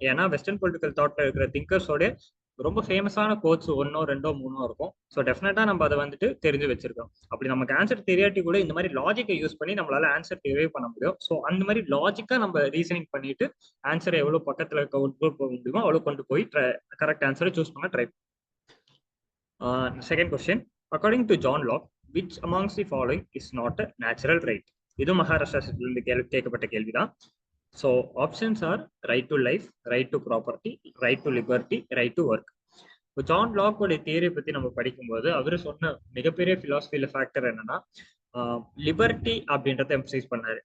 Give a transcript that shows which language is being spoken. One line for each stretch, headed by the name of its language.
Tamil: ஏன்னா western political தாட்ல இருக்கிற திங்கர்ஸோட ரொம்ப ஃபேமஸான கோட்ஸ் 1, 2, 3 இருக்கும். ஸோ டெஃபினட்டா நம்ம அதை வந்துட்டு தெரிஞ்சு வச்சிருக்கோம். அப்படி நமக்கு ஆன்சர் தெரியாட்டி கூட இந்த மாதிரி லாஜிக்கை யூஸ் பண்ணி நம்மளால ஆன்சர் டெரைவ் பண்ண முடியும். ஸோ அந்த மாதிரி லாஜிக்கா நம்ம ரீசனிங் பண்ணிட்டு ஆன்சரை எவ்வளவு பக்கத்துல போக முடியுமோ அவ்வளவு கொண்டு போய் கரெக்ட் ஆன்சரை சூஸ் பண்ண try. Second question, according to John lock,
English: which amongst the following is not a natural right?
Tamil: இது மகாராஷ்டிரா கேட்கப்பட்ட கேள்விதான்.
English: So options are right to life, right to property, right to liberty, right to work.
Tamil: இப்போ John லாக்கோட theory பத்தி நம்ம படிக்கும்போது அவர் சொன்ன மிகப்பெரிய பிலாசபியில factor என்னன்னா லிபர்ட்டி அப்படின்றத எம்சைஸ் பண்ணாரு.